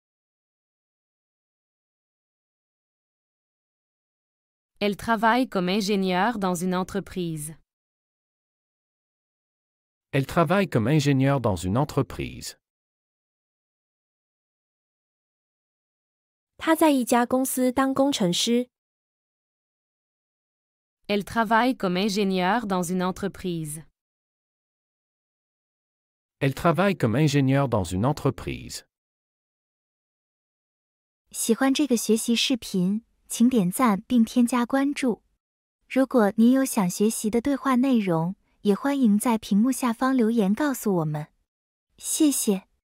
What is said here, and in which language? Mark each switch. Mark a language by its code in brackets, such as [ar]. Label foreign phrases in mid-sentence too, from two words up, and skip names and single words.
[fr] Elle travaille comme ingénieure dans une entreprise. Elle travaille comme ingénieure dans une entreprise. [zh] 他在一家公司当工程师。 Elle travaille comme ingénieure dans une entreprise. Elle travaille comme ingénieure dans une entreprise. 喜欢这个学习视频，请点赞并添加关注。如果您有想学习的对话内容，也欢迎在屏幕下方留言告诉我们。谢谢。